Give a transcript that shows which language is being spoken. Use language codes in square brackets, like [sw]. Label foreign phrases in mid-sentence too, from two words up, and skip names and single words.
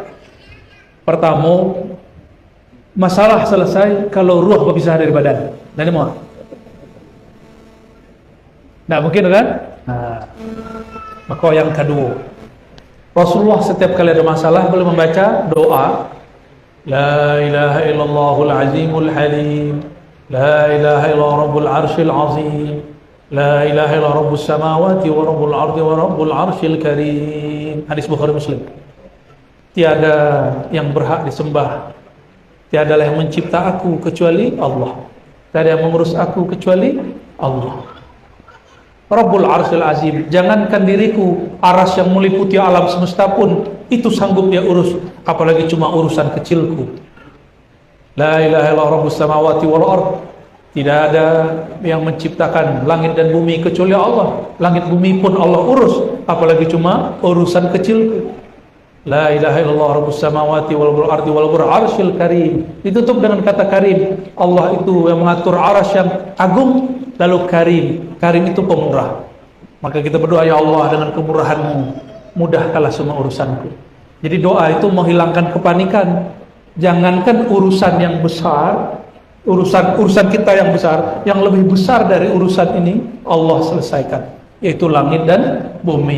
[id] Pertama, masalah selesai kalau ruh berpisah dari badan. Dan mau? Nggak mungkin kan? Nah, maka yang kedua, Rasulullah setiap kali ada masalah beliau membaca doa [ar] لا إله إلا الله العظيم الحليم، لا إله إلا الله رب العرش العظيم، لا إله إلا الله رب السماوات ورب الأرض ورب العرش الكريم. [id] Hadis Bukhari Muslim. Tiada yang berhak disembah, tiada yang mencipta aku kecuali Allah, tiada yang mengurus aku kecuali Allah. [ar] رب العرش العظيم, [id] jangankan diriku, aras yang meliputi alam semesta pun itu sanggup dia urus, apalagi cuma urusan kecilku. [ar] لا إله إلا الله رب السماوات والأرض, [id] tidak ada yang menciptakan langit dan bumi kecuali Allah. Langit bumi pun Allah urus, apalagi cuma urusan kecilku. [ar] لا إله إلا الله رب السماوات والأرض والعرش الكريم. [id] Ditutup dengan kata karim. Allah itu yang mengatur arasy yang agung, lalu karim. Karim itu pemurah. Maka kita berdoa, ya Allah, dengan kemurahan-Mu mudahkanlah semua urusanku. Jadi doa itu menghilangkan kepanikan. Jangankan urusan yang besar, urusan kita yang besar, yang lebih besar dari urusan ini Allah selesaikan, yaitu langit dan bumi.